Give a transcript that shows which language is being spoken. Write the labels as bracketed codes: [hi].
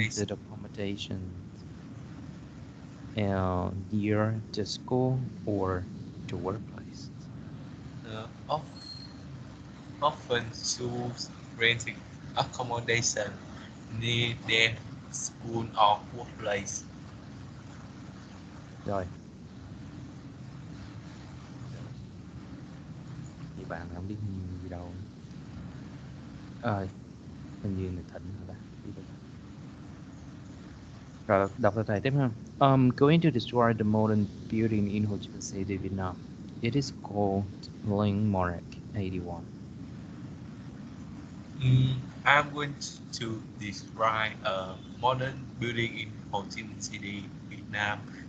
[en] rented accommodation and near the school or the workplace. Uh, of, Often choose renting accommodation near their school or workplace. [vi] Rồi, thì bạn không biết gì đâu. Hình như người Thịnh hả ta? Đi đâu? Rồi, đọc từ thầy tiếp ha. [en] Going to describe the modern building in Ho Chi Minh City, Vietnam. It is called Landmark 81. I'm going to describe a modern building in Ho Chi Minh City, Vietnam.